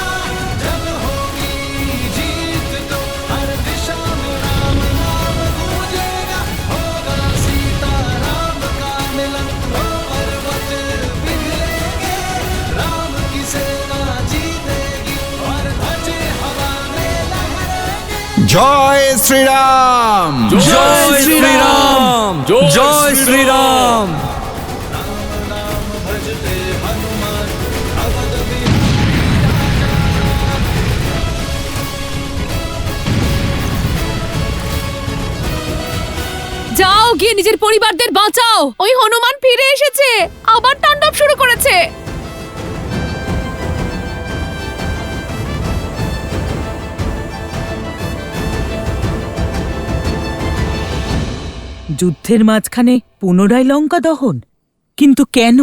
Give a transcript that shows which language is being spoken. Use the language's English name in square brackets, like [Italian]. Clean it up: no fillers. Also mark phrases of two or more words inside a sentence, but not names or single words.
[Hindi] जब होगी जीत तो हर दिशा में राम नाम गूंजेगा। होगा सीता राम का मिलन, तो पर्वत पिघलेंगे। राम की सेना जीतेगी और ध्वजे हवा में लहरेंगे। [Bangla] জয় শ্রীরাম। জয় শ্রীরাম, জয় শ্রীরাম। [Hindi] भजते हनुमान अवध [Bangla] যাও, গিয়ে নিজের পরিবারদের বাঁচাও। ওই হনুমান ফিরে এসেছে, আবার তাণ্ডব শুরু করেছে। যুদ্ধের মাঝখানে পুনরায় লঙ্কা দহন, কিন্তু কেন?